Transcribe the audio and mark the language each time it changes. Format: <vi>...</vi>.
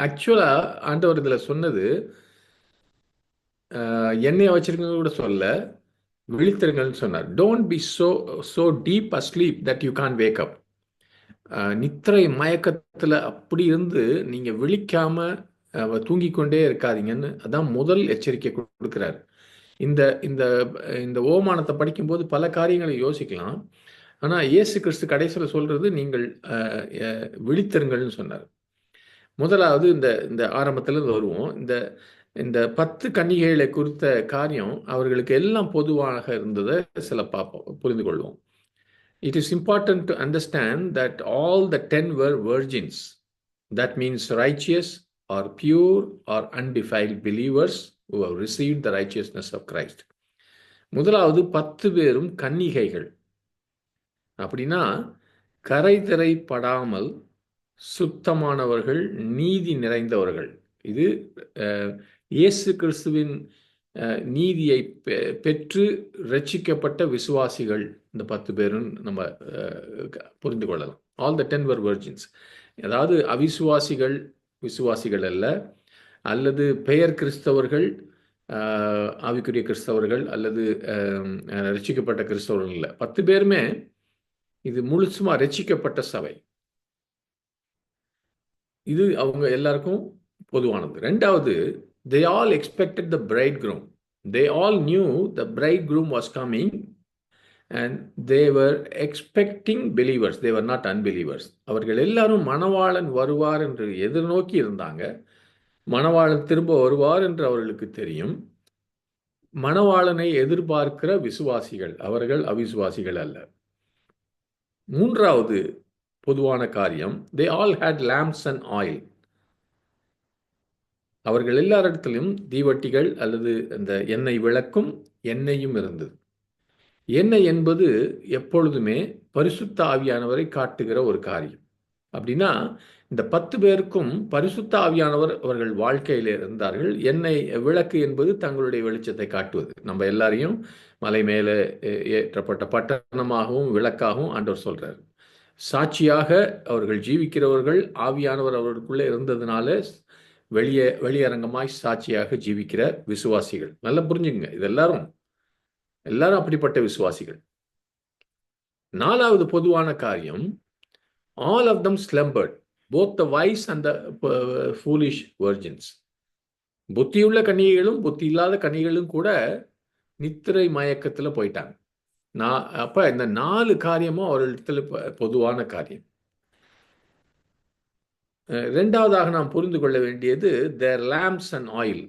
<ta>ஆக்சுவலா ஆண்டவர் இதுல சொன்னது எண்ணெயை வச்சிருக்கிறது கூட சொல்ல, விழித்திருங்கள்னு சொன்னார்.</ta> <en>Don't be so deep asleep that you can't wake up.</en> <ta>நித்திரை மயக்கத்துல அப்படி இருந்து நீங்க விழிக்காம தூங்கி கொண்டே இருக்காதீங்கன்னு அதான் முதல் எச்சரிக்கை கொடுக்கிறார். இந்த இந்த இந்த ஓமானத்தை படிக்கும்போது பல காரியங்களை யோசிக்கலாம். ஆனா இயேசு கிறிஸ்து கடைசியில் சொல்றது நீங்கள் விழித்திருங்கள்னு சொன்னார். முதலாவது இந்த ஆரம்பத்துல வருவோம். இந்த 10 கன்னிகைகளை குறித்த காரியம் அவர்களுக்கு எல்லாம் பொதுவாக இருந்ததை சில புரிந்து கொள்வோம்.</ta> <en>It is important to understand that all the 10 were virgins. That means righteous or pure or undefiled believers who have received the righteousness of Christ.</en> <ta>முதலாவது 10 பேரும் கன்னிகைகள். அப்படின்னா கரைதிரைப்படாமல் சுத்தமானவர்கள், நீதி நிறைந்தவர்கள். இது இயேசு கிறிஸ்துவின் நீதியை பெற்று ரட்சிக்கப்பட்ட விசுவாசிகள் இந்த 10 பேரும் நம்ம புரிந்து கொள்ளலாம்.</ta> <en>All the 10 were virgins.</en> <ta>அதாவது அவிசுவாசிகள் விசுவாசிகள் அல்ல, அல்லது பெயர் கிறிஸ்தவர்கள் ஆவிக்குரிய கிறிஸ்தவர்கள் அல்லது ரட்சிக்கப்பட்ட கிறிஸ்தவர்கள் இல்லை. 10 பேருமே இது முழுசுமா ரட்சிக்கப்பட்ட சபை. இது அவங்க எல்லாருக்கும் பொதுவானது.</ta> <en>ரெண்டாவது, they all expected the bridegroom. They all knew the bridegroom was coming and they were expecting believers. They were not unbelievers.</en> <ta>அவர்கள் எல்லாரும் மணவாளன் வருவார் என்று எதிர்நோக்கி இருந்தாங்க. மணவாளன் திரும்ப வருவார் என்று அவர்களுக்கு தெரியும். மணவாளனை எதிர்பார்க்கிற விசுவாசிகள், அவர்கள் அவிசுவாசிகள் அல்ல. மூன்றாவது பொதுவான காரியம்,</ta> <en>they all had lamps and oil.</en> <ta>அவர்கள் எல்லாரிடத்திலும் தீவட்டிகள் அல்லது அந்த எண்ணெய் விளக்கும் எண்ணெயும் இருந்தது. எண்ணெய் என்பது எப்பொழுதுமே பரிசுத்த ஆவியானவரை காட்டுகிற ஒரு காரியம். அப்படின்னா இந்த 10 பேருக்கும் பரிசுத்த ஆவியானவர் அவர்கள் வாழ்க்கையில் இருந்தார்கள். எண்ணெய் விளக்கு என்பது தங்களுடைய வெளிச்சத்தை காட்டுவது. நம்ம எல்லாரையும் மலை மேலே ஏற்றப்பட்ட பட்டணமாகவும் விளக்காகவும் ஆண்டவர் சொல்றார். சாட்சியாக அவர்கள் ஜீவிக்கிறவர்கள் ஆவியானவர் அவர்களுக்குள்ளே இருந்ததுனால வெளியரங்கமாய் சாட்சியாக ஜீவிக்கிற விசுவாசிகள். நல்லா புரிஞ்சுங்க, இது எல்லாரும் அப்படிப்பட்ட விசுவாசிகள். நாலாவது பொதுவான காரியம்,</ta> <en>all of them slumbered, both the wise and the foolish virgins.</en> <ta>புத்தியுள்ள கன்னிகைகளும் புத்தி இல்லாத கன்னிகைகளும் கூட நித்திரை மயக்கத்தில் போயிட்டாங்க. அப்ப இந்த 4 காரியமும் அவர்களிடத்தில் பொதுவான காரியம். ரெண்டாவதாக நாம் புரிந்து கொள்ள வேண்டியது</ta> <en>their lamps and oil.</en>